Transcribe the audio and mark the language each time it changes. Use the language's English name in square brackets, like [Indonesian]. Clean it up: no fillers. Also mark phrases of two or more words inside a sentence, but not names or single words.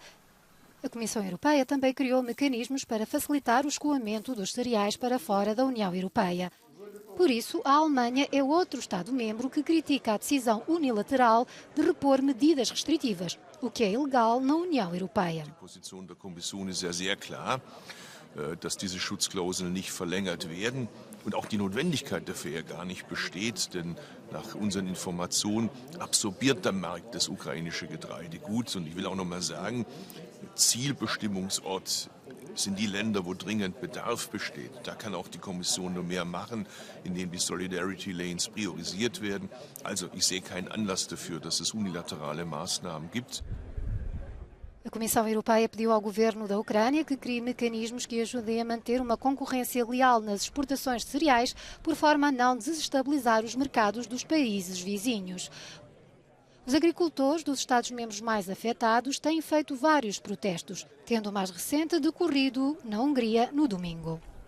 [Portuguese] A Comissão Europeia também criou mecanismos para facilitar o escoamento dos cereais para fora da União Europeia. Por isso, a Alemanha é outro Estado-membro que critica a decisão unilateral de repor medidas restritivas, o que é ilegal na União Europeia. [German] Die Position der Kommission ist ja sehr klar, dass diese Schutzklauseln nicht verlängert werden und auch die Notwendigkeit dafür ja gar nicht besteht, denn nach unseren Informationen absorbiert der Markt das ukrainische Getreide gut. Und ich will auch noch mal sagen, Zielbestimmungsort sind die Länder, wo dringend Bedarf besteht. Da kann auch die Kommission nur mehr machen, indem die Solidarity Lanes priorisiert werden. Also ich sehe keinen Anlass dafür, dass es unilaterale Maßnahmen gibt. [Portuguese] A Comissão Europeia pediu ao governo da Ucrânia que crie mecanismos que ajudem a manter uma concorrência leal nas exportações de cereais, por forma a não desestabilizar os mercados dos países vizinhos. Os agricultores dos Estados-membros mais afetados têm feito vários protestos, tendo o mais recente decorrido na Hungria no domingo.